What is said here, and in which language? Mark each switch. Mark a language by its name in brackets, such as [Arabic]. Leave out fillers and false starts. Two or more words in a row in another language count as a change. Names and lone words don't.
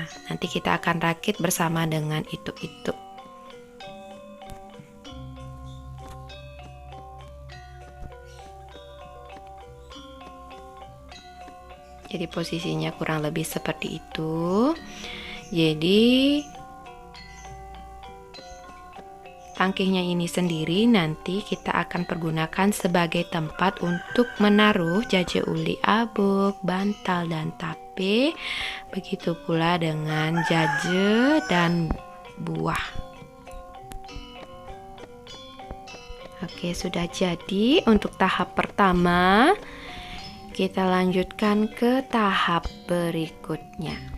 [Indonesian] Nanti kita akan rakit bersama dengan itu. Jadi posisinya kurang lebih seperti itu. Jadi tangkihnya ini sendiri nanti kita akan pergunakan sebagai tempat untuk menaruh jaje uli abuk, bantal dan tape. Begitu pula dengan jaje dan buah. Oke, sudah jadi untuk tahap pertama. Kita lanjutkan ke tahap berikutnya.